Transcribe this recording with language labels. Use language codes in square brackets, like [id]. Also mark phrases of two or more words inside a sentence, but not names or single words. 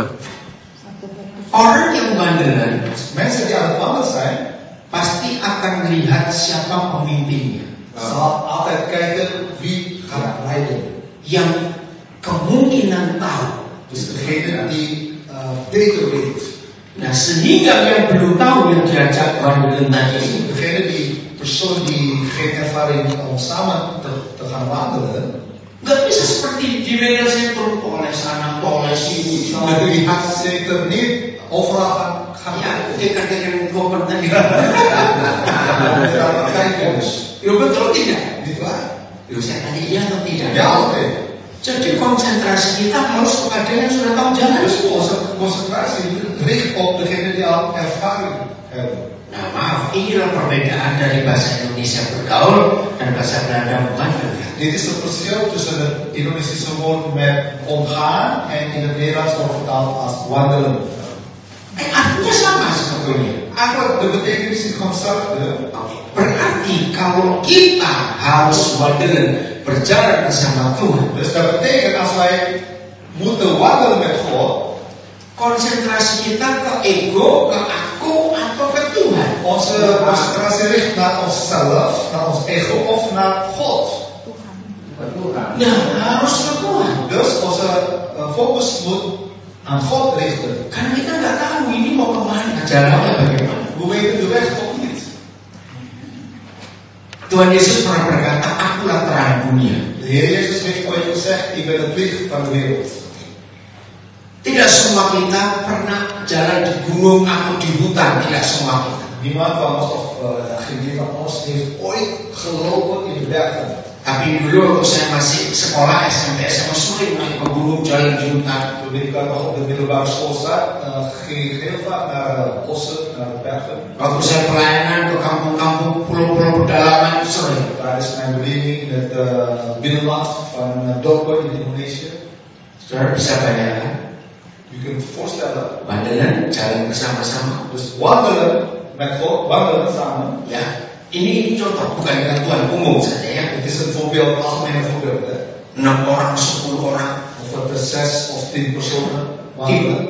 [id] Orang yang wandelen [nl] Mensen die aan het wandelen zijn, [id] pasti akan melihat siapa pemimpinnya, [nl] zal altijd kijken wie gaat leiden. [id] yang kemungkinan tahu. [nl] Dus degene die beter weet. [id] Nah, sehingga yang belum tahu yang diajak wandelen tadi ini, [nl] Degene die persoon die geen ervaring om samen te gaan wandelen, [id] nggak bisa seperti di media sentrum oleh sana, oleh sini, [nl] die gaat zeker niet overal gaan [id] ya, [nl] kijken. [id] dekat-dekat government tadi. [nl] Kijkers. [id] Ya betul tidak? [nl] Niet waar? [id] Loh, saya tanya iya atau tidak? [nl] Ja of nee? [id] Jadi konsentrasi kita harus kepada yang sudah tahu jalan. [nl] Dus onze concentratie richt op degene die al ervaring hebben. [id] Nah maaf, inilah perbedaan dari bahasa Indonesia bergaul dan bahasa Belanda wandelen. [nl] Dit is het verschil tussen het Indonesische woord met omgaan en in het Nederlands wordt vertaald als wandelen. [id] Artinya sama sebetulnya. [nl] Eigenlijk de betekenis is gewoon hetzelfde. [id] Berarti kalau kita harus wandelen, berjalan bersama Tuhan, [nl] Dus dat betekent als wij moeten wandelen met God, [id] konsentrasi kita ke ego, ke aku, atau ke Tuhan. [nl] onze concentratie richt naar onszelf, naar ons ego of naar God. [id] Tuhan. Nah, harus ke Tuhan. [nl] Dus onze focus moet aan God richten. [id] Karena kita nggak tahu ini mau kemana, jalannya bagaimana. [nl] We weten de weg toch niet. [id] Tuhan Yesus pernah berkata, akulah terang dunia. [nl] De Heer Jezus heeft ooit gezegd, ik ben het licht van de wereld. [id] Tidak semua kita pernah jalan di gunung atau di hutan, tidak semua kita. [nl] Niemand van ons of geen van ons heeft ooit gelopen in de bergen. [id] Tapi dulu waktu saya masih sekolah SMP, saya sering naik ke gunung, jalan di hutan. [nl] Toen ik nog op de middelbare school zat, ging ik heel vaak naar bossen, naar de bergen. [id] Waktu saya pelayanan ke kampung-kampung, pulau-pulau pedalaman, sering. [nl] Tijdens mijn bediening in het binnenland van dorpen in Indonesië. [id] Saudara bisa bayangkan, [nl] Je kunt het voorstellen. wandelen, [id] jalan bersama-sama. [nl] Dus wandelen met God, wandelen samen. [id] Ya, ini contoh, bukan ketentuan umum saja ya. [nl] Het is een voorbeeld, een algemene voorbeeld. Hè? [id] 6 orang, 10 orang, [nl] Of er 6 of 10 personen wandelen.